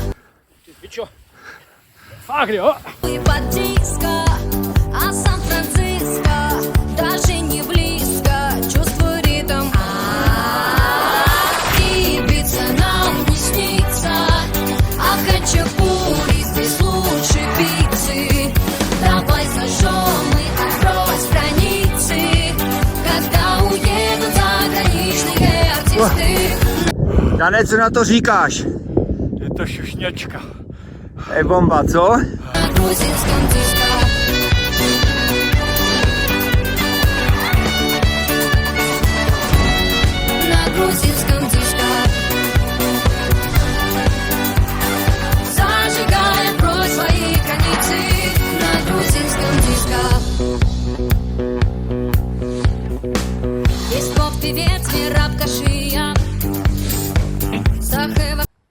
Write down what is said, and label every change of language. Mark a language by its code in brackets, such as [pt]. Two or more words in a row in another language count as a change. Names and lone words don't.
[ru] И под диско А Сан-Франциско Даже не близко Чувствуй ритм Ибица нам не снится А хачапури здесь лучше пиццы Давай зажжем и открой страницы Когда уедут заграничные артисты [cs] Kanec, co na to říkáš? Je to šušňačka. Je bomba, co? [ru] На грузинском диско На грузинском диско Зажигай, открой свои границы На грузинском диско Есть поп-певец, Мираб Кашия Захева